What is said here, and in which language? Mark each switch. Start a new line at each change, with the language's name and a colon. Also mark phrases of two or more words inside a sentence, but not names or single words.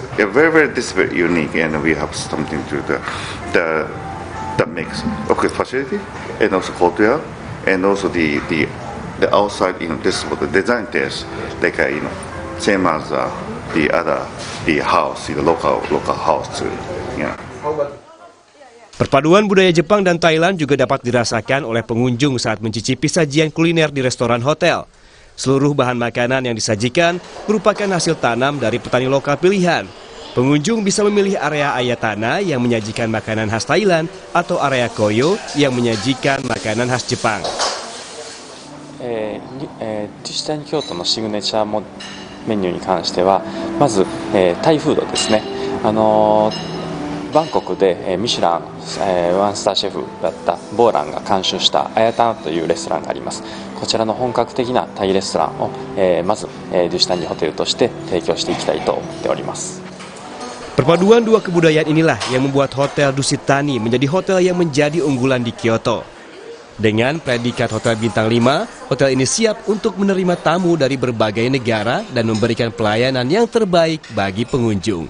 English: Very this is very unique, and we have something to the mix. Okay, facility and also courtyard and also the outside, this is what the design test, same as the house, the local house too. Yeah.
Indonesian: Perpaduan budaya Jepang dan Thailand juga dapat dirasakan oleh pengunjung saat mencicipi sajian kuliner di restoran hotel. Seluruh bahan makanan yang disajikan merupakan hasil tanam dari petani lokal pilihan. Pengunjung bisa memilih area Ayatana yang menyajikan makanan khas Thailand atau area Koyo yang menyajikan makanan khas Jepang.
Japanese: デュシタニ京都のシグネチャーメニューに関してはまず、タイフードですね。バンコクで、ミシュラン、ワンスターシェフだったボーランが監修したアヤタナというレストランがあります。こちらの本格的なタイレストランを、まず、デュシタニホテルとして提供していきたいと思っております。
Indonesian: Perpaduan dua kebudayaan inilah yang membuat Hotel Dusit Thani menjadi hotel yang menjadi unggulan di Kyoto. Dengan predikat Hotel Bintang 5, hotel ini siap untuk menerima tamu dari berbagai negara dan memberikan pelayanan yang terbaik bagi pengunjung.